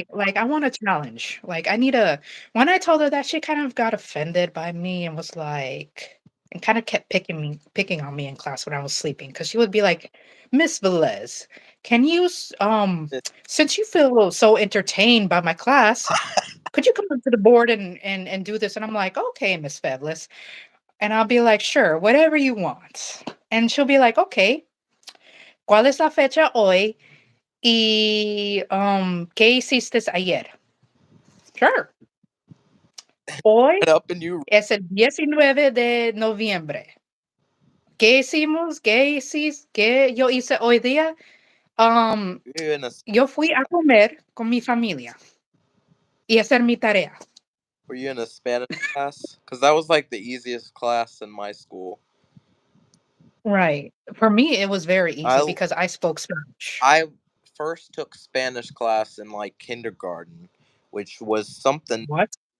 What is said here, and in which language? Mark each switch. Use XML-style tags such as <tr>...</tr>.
<en>like, I want a challenge, like, I need a when I told her that, she kind of got offended by me and was like and kinda kept picking on me in class when I was sleeping because she would be like, "Miss Velez, can you since you feel so entertained by my class, could you come up to the board and do this?" And I'm like, "Okay, Miss Velez." And I'll be like, "Sure, whatever you want." And she'll be like, "Okay,</en> <es>¿cuál es la fecha hoy? Y, ¿qué hiciste ayer?"</es> <en>Sure.</en> <es>Hoy</es> <en>it up and you</en> <es>es el 19 de noviembre. ¿Qué hicimos? ¿Qué yo hice hoy día? Um,</es> <en>you're in a</en> <es>yo fui a comer con mi familia y hacer mi tarea.</es> <en>were you in a Spanish class? Because that was like the easiest class in my school. Right. For me, it was very easy I because I spoke Spanish. I first took Spanish class in like kindergarten, which was something. What?</en>